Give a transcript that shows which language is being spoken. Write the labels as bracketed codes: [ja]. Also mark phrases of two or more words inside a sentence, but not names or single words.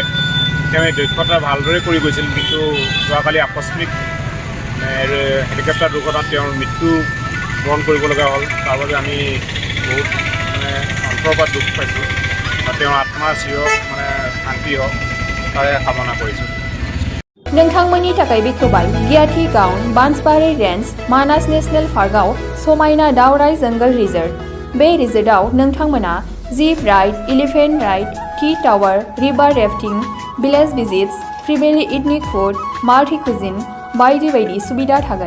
[as] তেওঁ এই দক্ষতা ভালদৰে কৰি গৈছিল, কিন্তু যোৱাকালি আকস্মিক হেলিকপ্টাৰ দুৰ্ঘটনাত তেওঁৰ মৃত্যু বৰণ কৰিব লগা হ'ল। তাৰ বাবে আমি বহুত অন্তৰৰ পৰা দুখ পাইছোঁ। তেওঁৰ আত্মাৰ শান্তি হওক তাৰে কামনা কৰিছোঁ। [brx] नोंथांमोननि थाखाय बेखेवबाय गियाथि गाउन बांसबारि रेन्ज मानास नेशनेल पार्कआव समायना दावराइ जंगल रिजर्ट। बे रिजर्टआव नोंथांमोना [en] zip ride, elephant ride, tea tower, river rafting, village visits, family ethnic food, multi cuisine [brx] बायदि बायदि सुबिदा थागोन।